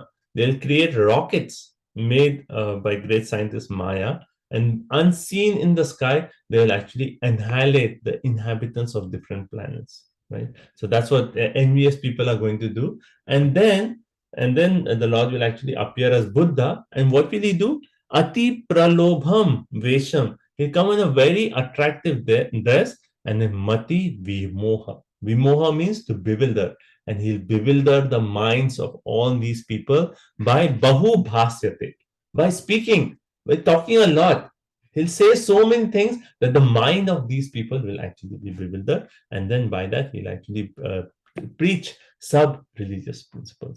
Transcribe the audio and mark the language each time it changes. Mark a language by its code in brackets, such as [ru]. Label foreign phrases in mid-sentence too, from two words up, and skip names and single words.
[en] They'll create rockets made by great scientist Maya, and unseen in the sky, they'll actually annihilate the inhabitants of different planets, right? So that's what envious people are going to do. And then the Lord will actually appear as Buddha. And what will he do? [sa] अति प्रलोभं वेषं. [en] He'll come in a very attractive dress, and then [sa] मति विमोह. [en] Vimoha means to bewilder. And he'll bewilder the minds of all these people by [sa] बहु भाष्यते, [en] by speaking, by talking a lot. He'll say so many things that the mind of these people will actually be bewildered. And then by that, he'll actually preach sub-religious principles.